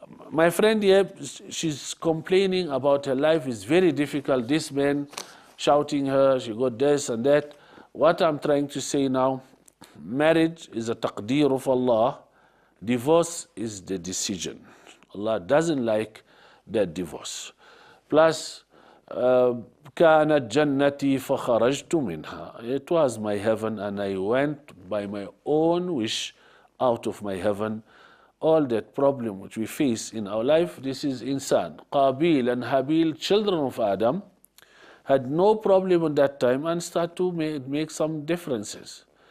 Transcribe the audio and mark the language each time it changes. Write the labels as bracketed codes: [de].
[en] My friend here, she's complaining about her life is very difficult. This man shouting her, she got this and that. What I'm trying to say now, marriage is a taqdeer of Allah. Divorce is the decision. Allah doesn't like that divorce. [ar] Plus, كانت جنتي فخرجت منها. [en] It was my heaven and I went by my own wish out of my heaven. All that problem which we face in our life, this is insan. Qabil and Habil, children of Adam, had no problem at that time and start to make some differences.